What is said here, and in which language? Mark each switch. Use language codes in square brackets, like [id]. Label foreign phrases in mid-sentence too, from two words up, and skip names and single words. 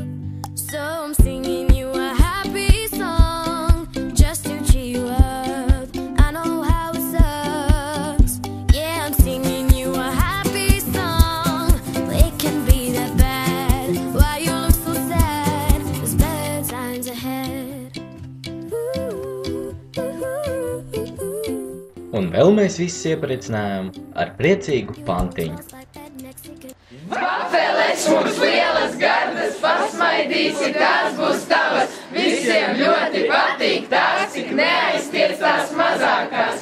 [en] So I'm singing you a happy song, just to cheer you up. I know how it sucks. Yeah, I'm singing you a happy song, but it can be that bad. Why you look so sad? There's better times ahead. [lv] Un vēl mēs visus iepriecinājām ar priecīgu pantiņu. Vafeles mums lielas gardas, pasmaidīsi, tās būs tavas. Visiem ļoti patīk tās, cik neaiztiecās mazākās.